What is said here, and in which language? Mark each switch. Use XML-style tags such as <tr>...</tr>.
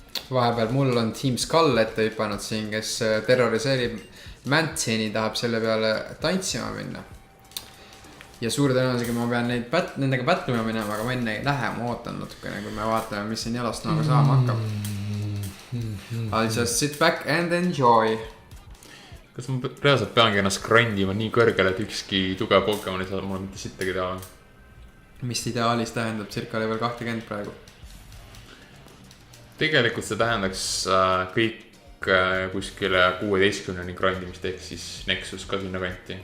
<et>Vahepeal mul on Team Skull ette hüpanud siin, kes terroriseerib Mantsini, tahab selle peale tantsima minna. Ja suur tõenäosusega ma pean nendega battlema minema, aga ma enne ei lähe, ma ootan natukene, kui me vaatame, mis siin jalast nagu saama hakkab.</et> <en>I'll just sit back and enjoy.</en> <et>Kas ma reaalselt peangi ennast grindima nii kõrgele, et ükski tugev Pokemon ei saa mulle mitte sittagi teha? Mis ideaalis tähendab circa level 20 praegu? Tegelikult see tähendaks kõik kuskile 16-ni grindimist ehk siis Nexus ka sinna kanti.</et>